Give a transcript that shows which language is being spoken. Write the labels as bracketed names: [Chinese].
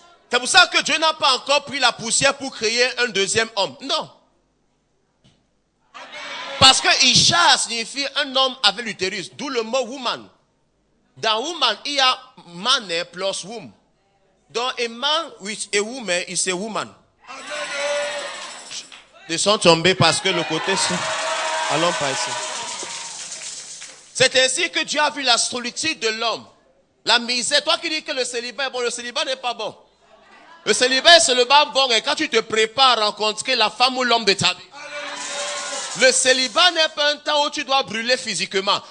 [French] C'est pour ça que Dieu n'a pas encore pris la poussière pour créer un deuxième homme. Non. Parce que Isha signifie un homme avec l'utérus. D'où le mot woman. Dans woman, il y a man plus womb. Donc [English] a man with a woman is a woman. [French] Ils sont tombés parce que le côté... Allons pas ici. C'est ainsi que Dieu a vu la solitude de l'homme. La misère. Toi qui dis que le célibat est bon, le célibat n'est pas bon. Le célibat, c'est le bas bon. Et quand tu te prépares à rencontrer la femme ou l'homme de ta vie. Le célibat n'est pas un temps où tu dois brûler physiquement.